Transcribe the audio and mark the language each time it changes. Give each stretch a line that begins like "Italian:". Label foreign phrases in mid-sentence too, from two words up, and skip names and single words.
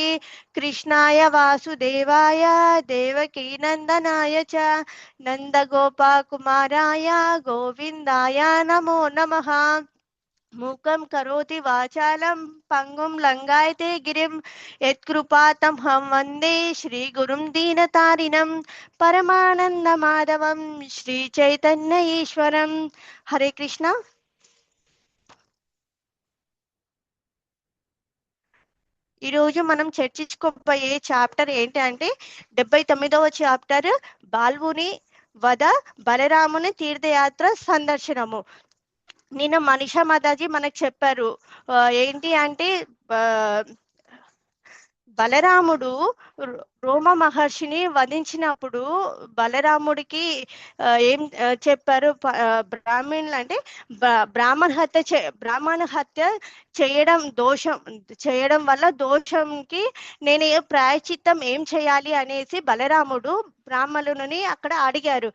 Sanskrit: कृष्णाय वासुदेवाय देवकी नंदनाय च नंदगोपकुमाराय गोविंदाय नमो नमः। मूकं करोति वाचालं पंगुं लंगायते गिरिं यत्कृपातमहं वन्दे श्रीगुरुं दीनतारिणं परमानन्दमाधवं श्रीचैतन्य ईश्वरं। हरे कृष्ण।
Telugu: ఈరోజు మనం చర్చించుకోబోయే చాప్టర్ ఏంటి అంటే 79వ చాప్టర్ బాల్వుని వద బలరాముని తీర్థయాత్ర సందర్శనము. నిన్న మనీషా మాతాజీ మనకు చెప్పారు ఏంటి అంటే బలరాముడు రోమ మహర్షిని వధించినప్పుడు బలరాముడికి ఏం చెప్పారు, బ్రాహ్మణులు అంటే బ్రాహ్మణ హత్య చేయడం వల్ల దోషంకి నేను ప్రాయశ్చిత్తం ఏం చేయాలి అనేసి బలరాముడు బ్రాహ్మణుని అక్కడ అడిగారు.